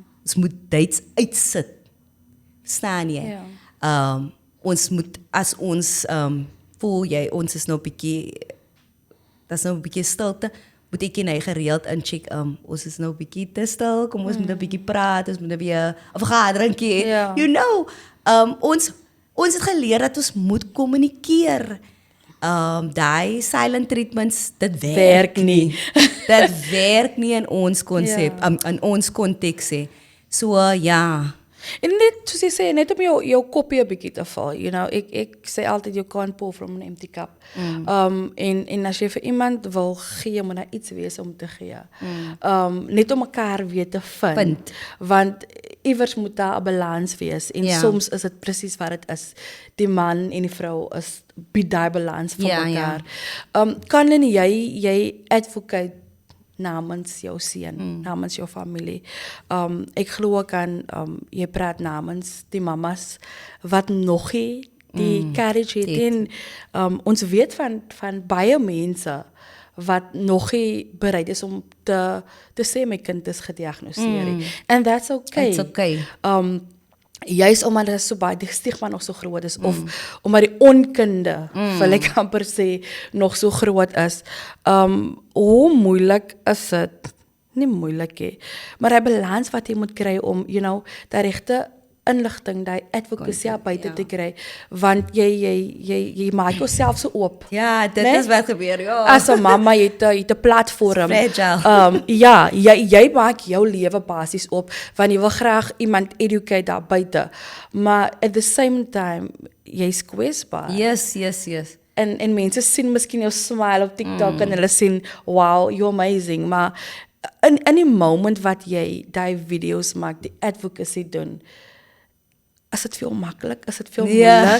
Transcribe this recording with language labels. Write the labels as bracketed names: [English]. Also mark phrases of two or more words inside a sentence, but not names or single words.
[Afrikaans] Ons moet dates uitsit. Verstaan jy? Ja. Ons moet as ons voel jy ons is nou bietjie dat is nou 'n bietjie stilte, moet ek en hy gereeld incheck, ons is nou bietjie te stil, kom ons moet 'n bietjie praat, ons moet 'n bietjie 'n vergaderingkie, Ja. [English] you know, [Afrikaans] ons het geleer dat ons moet kommunikeer. Daai silent treatments, dit werk nie. Dit werk nie in ons konsep, in ons konteks hè. So ja. En net soos jy sê, net om jou koppie 'n bietjie te val, [English] you know, [Afrikaans] ek sê altyd [English] you can't pour from an empty cup. [Afrikaans] En as jy vir iemand wil gee, moet daar iets wees om te gee. Net om mekaar weer te vind. Want iewers moet daar 'n balans wees en soms is dit presies wat dit is. Die man en die vrou is bied daai balans vir mekaar. Kan jy advocate namens jou seun, namens jou familie. Ek glo kan jy praat namens die mamas wat nog nie die courage het en ons weet van baie mense wat nog nie bereid is om te sê my kind is gediagnoseer. [English] And that's okay. It's okay. [Afrikaans] Juist omdat dit so baie die stigma nog so groot is of omdat die onkunde wil ek amper sê nog so groot is. Hoe moeilik is dit? Nie moeilik nie, maar die balans wat jy moet kry om, [English] you know, [Afrikaans] die regte inligting, die advocacy buite te kry, want jy maak jouself so oop. Ja, dit is wat gebeur, ja. As 'n mamma jy het 'n platform. Ja, jy maak jou lewe basies op, want jy wil graag iemand educate daar buite. [English] Maar at the same time, [Afrikaans] jy's kwesbaar. [English] Yes. [Afrikaans] En mense sien miskien jou smile op TikTok en hulle sien, [English] wow, you're amazing, [Afrikaans] maar in die moment wat jy die video's maak, die advocacy doen, is dit veel maklik? Is dit veel moeilik?